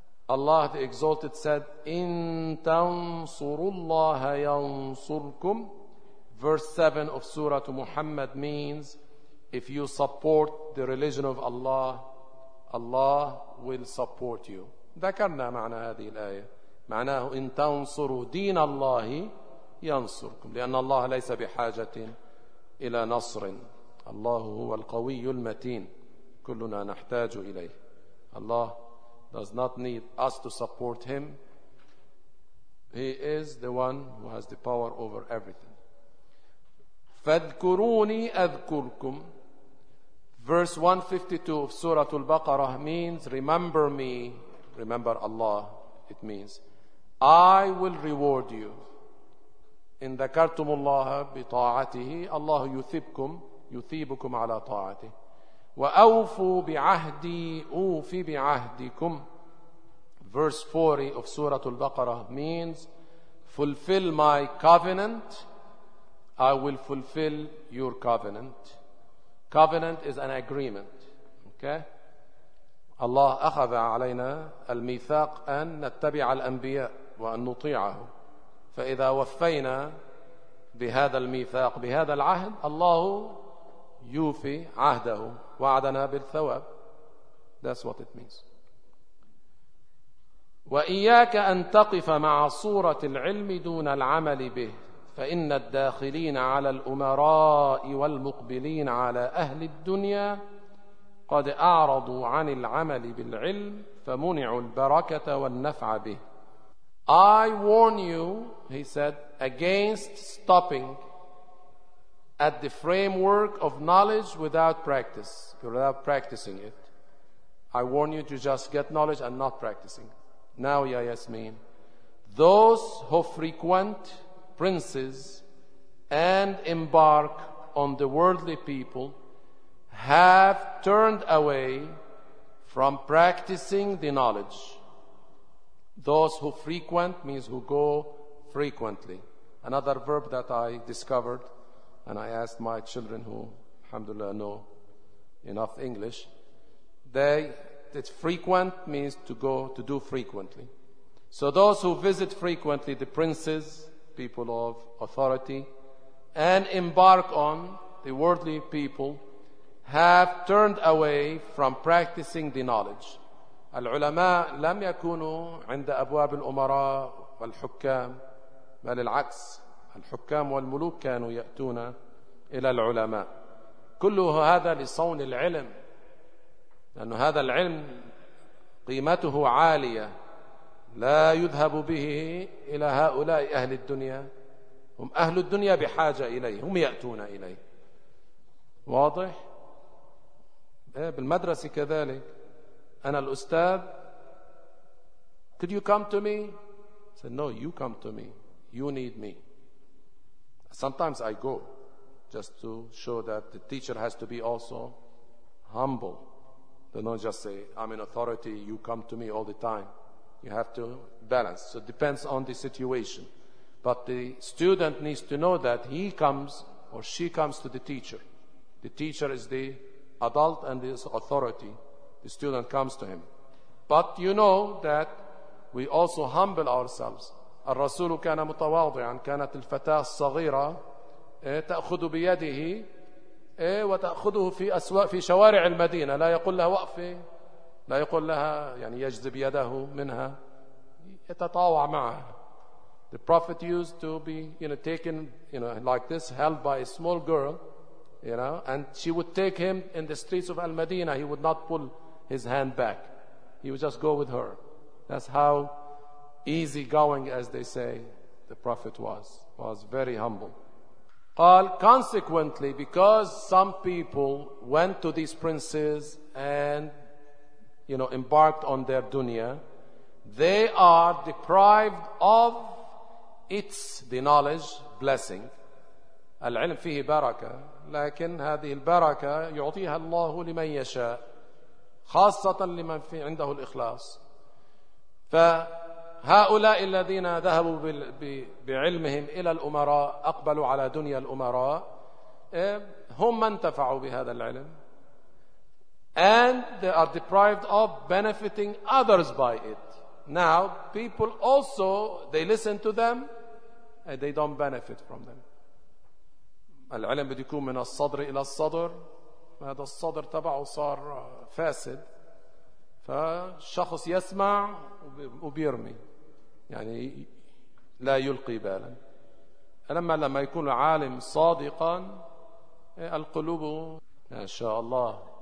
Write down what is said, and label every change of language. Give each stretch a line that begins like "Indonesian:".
English: Allah the Exalted said,
Arabic: إِن تَنْصُرُوا اللَّهَ يَنْصُرْكُمْ.
English: Verse 7 of Surah Muhammad means, if you support the religion of Allah, Allah will support you.
Arabic: ذكرنا معنى هذه الآية. معناه إن تنصروا دين الله ينصركم، لأن الله ليس بحاجة إلى نصر، الله هو القوي المتين، كلنا نحتاج إليه.
English: الله does not need us to support him. He is the one who has the power over everything.
Arabic: فاذكروني أذكركم.
English: Verse 152 of Surah Al-Baqarah means remember me, remember Allah. It means I will reward you.
Arabic: إن ذكرتم الله بطاعته الله يثيبكم يثيبكم على طاعته. وأوفوا بعهدي أوف بعهدكم.
English: Verse 40 of Surah Al-Baqarah means fulfill my covenant, I will fulfill your covenant. Covenant is an agreement. Okay?
Arabic: Allah أخذ علينا الميثاق أن نتبع الأنبياء وأن نطيعه. فإذا وفينا بهذا الميثاق بهذا العهد الله يوفي عهده وعدنا بالثواب.
English: That's what it means.
Arabic: وإياك أن تقف مع صورة العلم دون العمل به، فإن الداخلين على الأمراء والمقبلين على أهل الدنيا قد أعرضوا عن العمل بالعلم فمنعوا البركة والنفع به.
English: I warn you, he said, against stopping at the framework of knowledge without practice, without practicing it. I warn you to just get knowledge and not practicing. Now, Ya Yasmin, those who frequent princes and embark on the worldly people have turned away from practicing the knowledge. Those who frequent means who go frequently. Another verb that I discovered, and I asked my children who, alhamdulillah, know enough English, that frequent means to go, to do frequently. So those who visit frequently, the princes, people of authority, and embark on the worldly people, have turned away from practicing the knowledge.
Arabic: العلماء لم يكونوا عند أبواب الأمراء والحكام، بل العكس، الحكام والملوك كانوا يأتون إلى العلماء. كله هذا لصون العلم، لأن هذا العلم قيمته عالية، لا يذهب به إلى هؤلاء أهل الدنيا، هم أهل الدنيا بحاجة إليه، هم يأتون إليه. واضح؟ بالمدرسة كذلك. أنا الأستاذ،
English: could you come to me? I said, no, you come to me. You need me. Sometimes I go just to show that the teacher has to be also humble. They don't just say, I'm in authority, you come to me all the time. You have to balance. So it depends on the situation. But the student needs to know that he comes or she comes to the teacher. The teacher is the adult and his authority. The student comes to him. But you know that we also humble ourselves.
Arabic: الرسول كان متواضعا، كانت الفتاة الصغيرة تأخذ بيده وتأخذه في أسواق في شوارع المدينة، لا يقول لها وقفي، لا يقول لها، يعني يجذب يده منها، يتطاوع معها.
English: The prophet used to be, you know, taken, you know, like this, held by a small girl, you know, and she would take him in the streets of Al-Madinah. He would not pull his hand back. He would just go with her. That's how easygoing, as they say, the prophet was very humble. Consequently, because some people went to these princes and, you know, embarked on their dunya, they are deprived of its, the knowledge, blessing.
Arabic: العلم فيه بركة، لكن هذه البركة يعطيها الله لمن يشاء، خاصة لمن في عنده الإخلاص. فهؤلاء الذين ذهبوا بعلمهم إلى الأمراء، أقبلوا على دنيا الأمراء، هم من انتفعوا بهذا العلم،
English: and they are deprived of benefiting others by it. Now people also, they listen to them and they don't benefit from them.
Arabic: العلم بده يكون من الصدر إلى الصدر، هذا الصدر تبعه صار فاسد، فالشخص يسمع وبيرمي. يعني لا يلقي بالا. لما يكون عالم صادقا القلوب ما شاء الله.